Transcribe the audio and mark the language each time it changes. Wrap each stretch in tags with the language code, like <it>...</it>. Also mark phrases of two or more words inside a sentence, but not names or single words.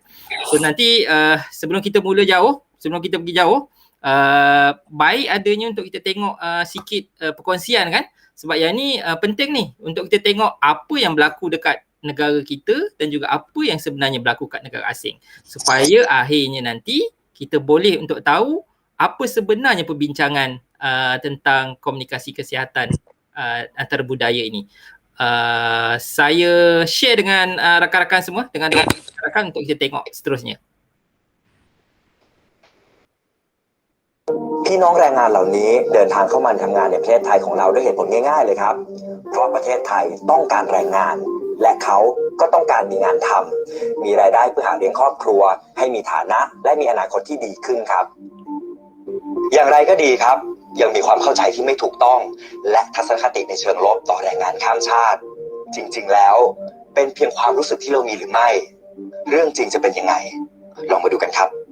<ms>So nanti sebelum kita pergi jauh, baik adanya untuk kita tengok sikit perkongsian kan, sebab yang ni penting ni untuk kita tengok apa yang berlaku dekat negara kita dan juga apa yang sebenarnya berlaku kat negara asing, supaya akhirnya nanti kita boleh untuk tahu apa sebenarnya perbincangan tentang komunikasi kesihatan antara budaya ini. Saya share dengan rakan-rakan semua, dengan rakan-rakan untuk kita tengok seterusnya.</ms> <th>พี่น้องแรงงานเหล่านี้เดินทางเข้ามาทำงานในประเทศไทยของเราด้วยเหตุผลง่ายๆเลยครับเพราะประเทศไทยต้องการแรงงาน และเขาก็ต้องการมีงานทำมีรายได้เพื่อหาเลี้ยงครอบครัวให้มีฐานะและมีอนาคตที่ดีขึ้นครับอย่างไรก็ดีครับยังมีความเข้าใจที่ไม่ถูกต้องและทัศนคติในเชิงลบต่อแรงงานข้ามชาติจริงๆแล้วเป็นเพียงความรู้สึกที่เรามีหรือไม่เรื่องจริงจะเป็นยังไงลองมาดูกันครับ</th>